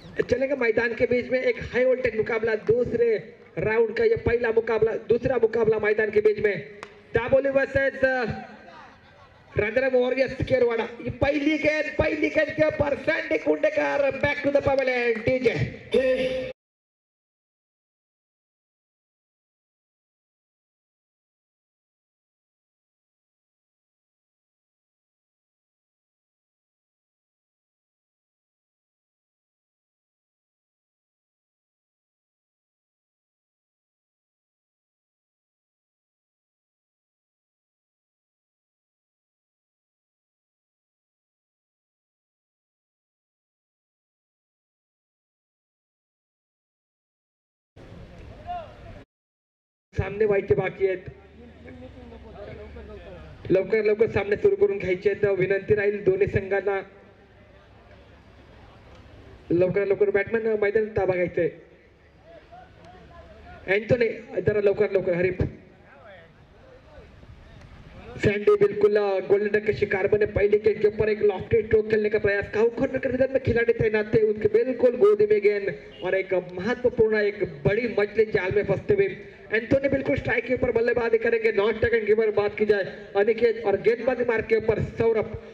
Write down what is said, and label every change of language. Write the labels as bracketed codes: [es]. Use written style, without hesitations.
[hi] चलेगा मैदान के बीच में एक हाई वोल्टेज मुकाबला दूसरे राउंड का, ये पहला मुकाबला, दूसरा मुकाबला मैदान के बीच में दाबोली वर्सेस राजाराम वॉरियर्स केरवाड़ा. ये पहली गेंद के ऊपर Sandy Kundekar back to the pavilion. DJ [mr] सामने व्हायचे बाकी आहेत. लवकर लवकर सामने सुरू करून घ्यायचे आहेत. विनंती राहील दोन्ही संघांना लवकर लवकर बॅटमॅन मैदानात ताबा घ्यायचंय. अँटोनी जरा लवकर लवकर हरीफ. [hi] सैंडी बिल्कुल गोल्डन डक के शिकार बने. पहले गेंद के ऊपर एक लॉफ्टेड स्ट्रोक खेलने का प्रयास. काउ कॉर्नर के मैदान में खिलाड़ी तैनात थे, उनके बिल्कुल गोद में गेंद और एक महत्वपूर्ण एक बड़ी मछली जाल में फंसते हुए एंथोनी बिल्कुल स्ट्राइक के ऊपर बल्लेबाजी करेंगे. नॉन स्ट्राइक के ऊपर बात की जाए अनिकेत और गेंदबाजी मार्ग के ऊपर सौरभ.